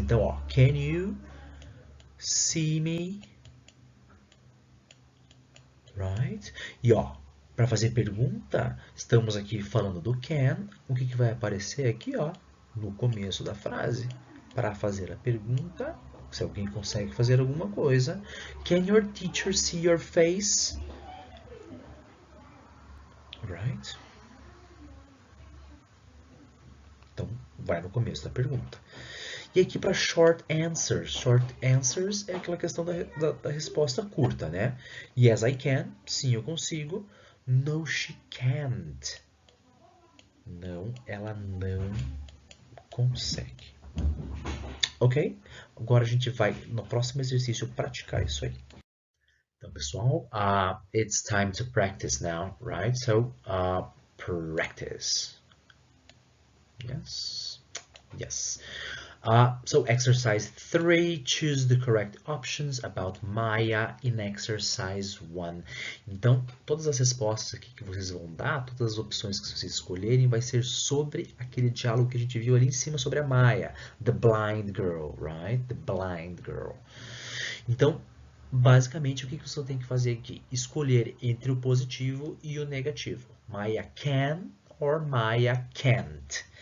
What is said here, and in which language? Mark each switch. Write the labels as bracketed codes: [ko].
[pt] Então, ó, [en] can you see me? [pt] Right? E ó, para fazer pergunta, estamos aqui falando do can. O que vai aparecer aqui, ó, no começo da frase? Para fazer a pergunta, se alguém consegue fazer alguma coisa. [en] Can your teacher see your face? Right? [pt] Então, vai no começo da pergunta. E aqui para short answers. Short answers é aquela questão da resposta curta, né? [en] Yes, I can. [pt] Sim, eu consigo. [en] No, she can't. [pt] Não, ela não consegue. Ok? Agora a gente vai, no próximo exercício, praticar isso aí. Então, pessoal, [en] it's time to practice now, right? So, practice. Yes. Yes. So exercise 3, choose the correct options about Maya in exercise 1. [pt] Então, todas as respostas aqui que vocês vão dar, todas as opções que vocês escolherem, vai ser sobre aquele diálogo que a gente viu ali em cima sobre a Maya. [en] The blind girl, right? The blind girl. [pt] Então, basicamente, o que você tem que fazer aqui? Escolher entre o positivo e o negativo. [en] Maya can or Maya can't.